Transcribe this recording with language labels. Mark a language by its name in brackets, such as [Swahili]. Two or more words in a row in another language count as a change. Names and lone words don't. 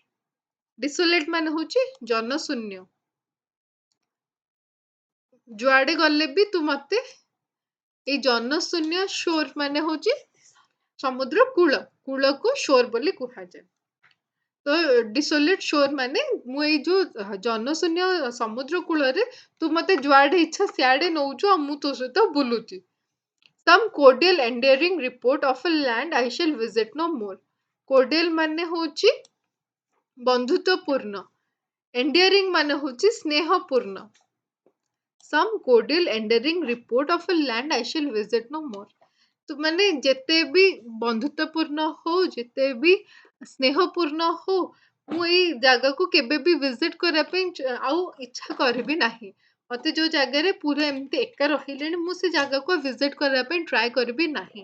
[Odia] ଡିସୋଲେଟ ମାନେ ହଉଛି ଜନଶୂନ୍ୟ, ଯୁଆଡେ ଗଲେ ବି ତୁ ମତେ ଏଇ ଜନଶୂନ୍ୟ, ଶୋର ମାନେ ହଉଛି ସମୁଦ୍ର କୂଳ, କୂଳକୁ ଶୋର ବୋଲି କୁହାଯାଏ। ତ [English] desolate shore [Odia] ମାନେ ମୁଁ ଏଇ ଯୋଉ ଜନଶୂନ୍ୟ ସମୁଦ୍ର କୂଳରେ ତୁ ମତେ ଯୁଆଡେ ଇଚ୍ଛା ସିଆଡେ ନଉଛୁ ଆଉ ମୁଁ ତୋ ସହିତ ବୁଲୁଛି। [English] some cordial endearing report of a land I shall visit no more। [Odia] cordial ମାନେ ହଉଛି ବନ୍ଧୁତ୍ୱପୂର୍ଣ୍ଣ, endearing ମାନେ ହଉଛି ସ୍ନେହପୂର୍ଣ୍ଣ। [English] some cordial endearing report of a land I shall visit no more। [Odia] ତ ମାନେ ଯେତେ ବି ବନ୍ଧୁତ୍ୱପୂର୍ଣ୍ଣ ହଉ, ଯେତେ ବି ସ୍ନେହପୂର୍ଣ୍ଣ ହଉ, ମୁଁ ଏଇ ଜାଗାକୁ କେବେ ବି ଭିଜିଟ କରିବା ପାଇଁ ଆଉ ଇଚ୍ଛା କରିବି ନାହିଁ। ମତେ ଯୋଉ ଜାଗାରେ ପୁରା ଏମିତି ଏକା ରହିଲେଣି, ମୁଁ ସେ ଜାଗାକୁ ଭିଜିଟ କରିବା ପାଇଁ ଟ୍ରାଏ କରିବି ନାହିଁ।